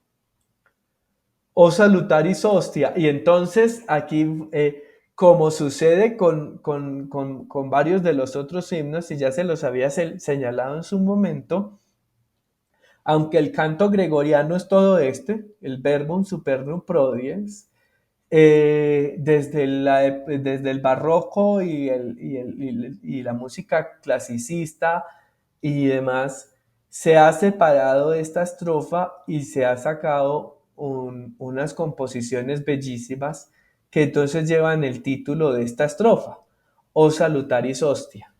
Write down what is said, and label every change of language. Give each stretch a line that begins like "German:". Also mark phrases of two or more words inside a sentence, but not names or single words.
Latin: O salutaris hostia.
Spanish: Y entonces aquí, como sucede con varios de los otros himnos, y ya se los había señalado en su momento, aunque el canto gregoriano es todo el verbum supernum prodies, desde el barroco y la música clasicista y demás, se ha separado esta estrofa y se ha sacado unas composiciones bellísimas que entonces llevan el título de esta estrofa, O Salutaris Hostia.